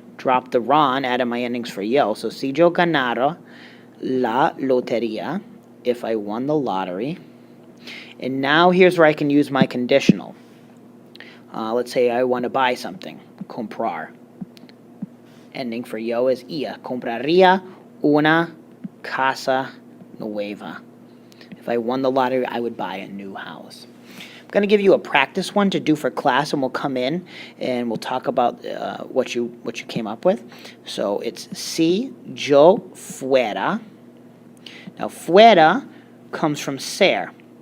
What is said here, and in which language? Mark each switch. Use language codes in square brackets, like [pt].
[en] Drop the ron, add in my endings for yo. So, [es] si yo ganara la lotería, [en] if I won the lottery. And now here's where I can use my conditional. Let's say I want to buy something, comprar. Ending for yo is ia. [es] Compraría una casa nueva. [en] If I won the lottery, I would buy a new house. I'm going to give you a practice one to do for class, and we'll come in and we'll talk about what you came up with. So it's [es] si yo fuera. [en] Now fuera comes from ser.